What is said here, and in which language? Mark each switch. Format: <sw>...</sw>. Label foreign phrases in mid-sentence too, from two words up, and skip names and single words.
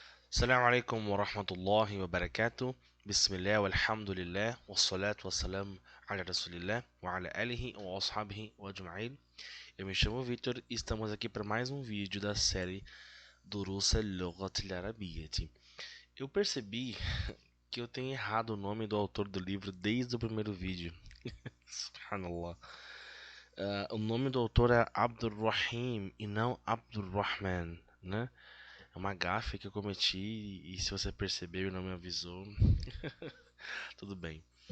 <ar>السلام عليكم ورحمة الله وبركاته. بسم الله والحمد لله والصلاة والسلام على رسول الله وعلى آله وأصحابه وأجمعين.</ar> <pt>Eu me chamo Victor e estamos aqui para mais um vídeo da série</pt> <ar>دروس اللغة العربية.</ar> <pt>Eu percebi que eu tenho errado o nome do autor do livro desde o primeiro vídeo. Subhanallah. O nome do autor é Abdurrahim e não Abdurrahman, né? É uma gafe que eu cometi e se você percebeu e não me avisou, tudo bem.</pt>